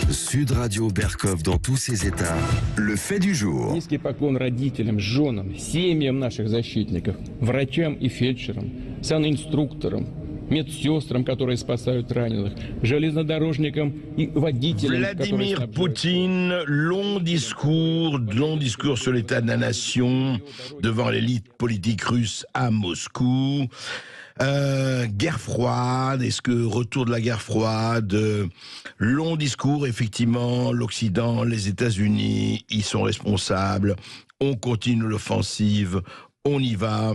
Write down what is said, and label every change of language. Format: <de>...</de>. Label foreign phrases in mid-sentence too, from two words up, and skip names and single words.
<fr>Sud Radio Berkov dans tous ses états. Le fait du jour.</fr> <ru>Низкий поклон родителям, женам, семьям наших защитников, врачам и фельдшерам, санинструкторам, медсестрам, которые спасают раненых, железнодорожникам и водителям,</ru> <fr>Vladimir Poutine, long discours sur l'état de la nation devant l'élite politique russe à Moscou. Guerre froide, est-ce que retour de la guerre froide, long discours, effectivement, l'Occident, les États-Unis, ils sont responsables, on continue l'offensive, on y va.</fr>